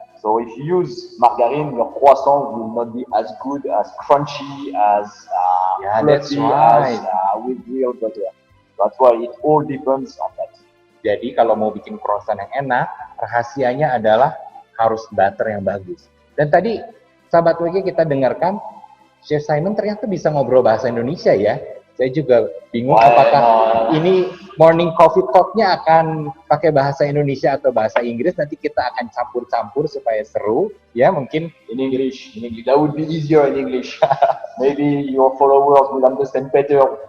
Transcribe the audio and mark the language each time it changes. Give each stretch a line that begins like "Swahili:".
English: So if you use margarine, your croissant will not be as good, as crunchy, as Yeah, that's fluffy right. as with real butter. That's why it all depends on that.
Indonesian: Jadi kalau mau bikin croissant yang enak, rahasianya adalah harus butter yang bagus. Dan tadi sahabat WG kita dengarkan Chef Simon ternyata bisa ngobrol bahasa Indonesia ya. Saya juga bingung apakah ini morning coffee talk-nya akan pakai bahasa Indonesia atau bahasa Inggris. Nanti kita akan campur-campur supaya seru. Ya mungkin
English: In English. That would be easier in English. Maybe your followers will understand better.